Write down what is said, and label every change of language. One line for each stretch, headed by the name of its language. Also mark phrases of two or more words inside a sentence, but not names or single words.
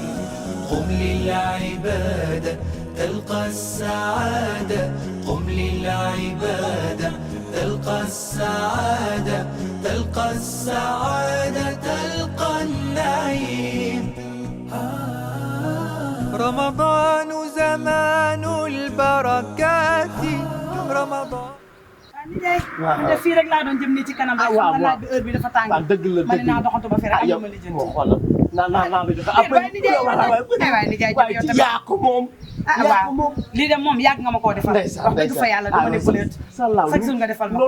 Arabic: قم للعبادة تلقى السعادة، قم للعبادة تلقى السعادة، تلقى السعادة تلقى النعيم. رمضان زمان البركات، رمضان.
Wolof: waaw man de fii rek laa doon jëm nii ci kanam rek. waaw waaw heure bi dafa tàng. dëgg la ma ne naa doxantu ba fii rek am ma lijjanti. xoolal naa la joxe après. waay nijaay yow tamit yaa ko moom. waaw lii de moom yàgg nga ma koo defal. wax dëgg fa yàlla dama ne bëleet.
French: chaque jour
Wolof: nga defal ma ko